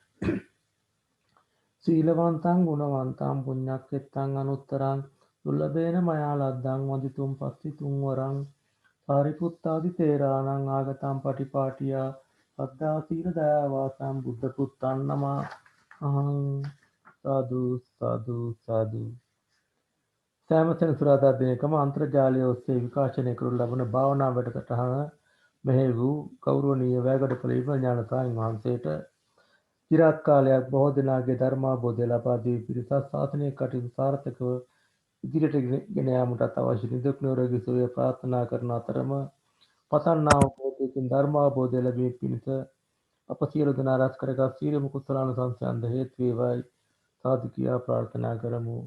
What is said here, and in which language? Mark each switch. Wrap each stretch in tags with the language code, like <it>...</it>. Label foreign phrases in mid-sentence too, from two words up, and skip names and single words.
<pi>සීලවන්තං ගුණවන්තං පුඤ්ඤක්ඛෙත්තං අනුත්තරං දුර්ලභේන මයා ලද්දං වදිතුම් පස්සිතුම් වරං සාරිපුත්තාදි තේරාණං ආගතං පටිපාටියා සද්ධා සීල දයාවාසං බුද්ධ පුත්තං නමා</pi> <si>අහං සාදු සාදු සාදු සෑම සෙනසුරාදා දිනකම අන්තර්ජාලය ඔස්සේ විකාශනය කරනු ලබන භාවනා වැඩසටහන මෙහි වූ ගෞරවනීය වැයගඩපළ විමල් ඥානසාමීන් වහන්සේට චිරාත් කාලයක් බොහෝ දෙනාගේ ධර්මාබෝධය ලබා දී පිරිසත් ශාසනික කටයුතු සාර්ථකව ඉදිරියට ගෙන යාමටත් අවශ්‍ය නිදුක් නිරෝගී සුවය ප්‍රාර්ථනා කරන අතරම පතන්නා වූ බෝධියකින් ධර්මාබෝධය ලැබීම පිණිස අප සියලු දෙනා රැස් කරගත් සීලම කුසලානුසංසයන්ද හේතු වේවායි සාදු කියා ප්‍රාර්ථනා කරමු.</si>